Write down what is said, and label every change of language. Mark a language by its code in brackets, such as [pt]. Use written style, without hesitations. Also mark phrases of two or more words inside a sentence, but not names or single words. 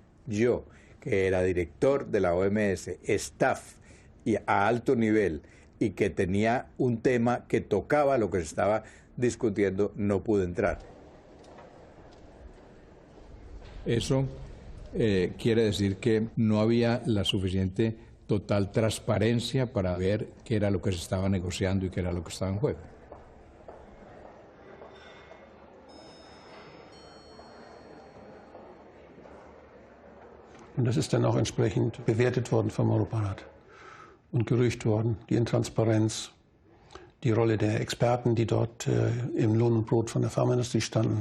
[es] Yo, que era director de la OMS, staff y a alto nivel, y que tenía un tema que tocaba lo que se estaba discutiendo, no pude entrar. Eso quiere decir que no había la suficiente total transparencia para ver qué era lo que se estaba negociando y qué era lo que estaba en juego. [de] Und das ist dann auch entsprechend bewertet worden vom Europarat und gerügt worden, die Intransparenz, die Rolle der Experten, die dort im Lohn und Brot von der Pharmaindustrie standen.